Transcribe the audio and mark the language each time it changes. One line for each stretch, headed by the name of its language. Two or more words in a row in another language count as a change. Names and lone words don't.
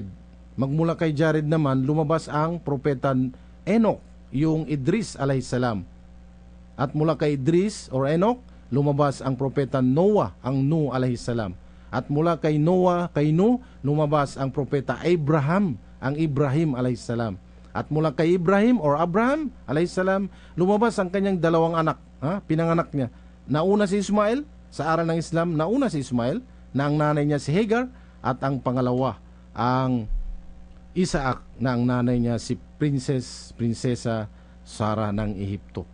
Filipino: Magmula kay Jared naman, lumabas ang propeta Enoch, yung Idris
Arabic: عليه السلام.
Filipino: At mula kay Idris or Enoch, lumabas ang propeta Noah, ang Nuh
Arabic: عليه السلام.
Filipino: At mula kay Noah, kay Nuh, lumabas ang propeta Abraham, ang Ibrahim
Arabic: عليه السلام.
Filipino: At mula kay Ibrahim or Abraham
Arabic: عليه السلام,
Filipino: lumabas ang kanyang 2 anak, pinanganak niya. Nauna si Ismael, sa aral ng Islam, nauna si Ismael, na ang nanay niya si Hagar, at ang pangalawa, ang Isaac, na ang nanay niya si Prinsesa Sarah ng Ehipto.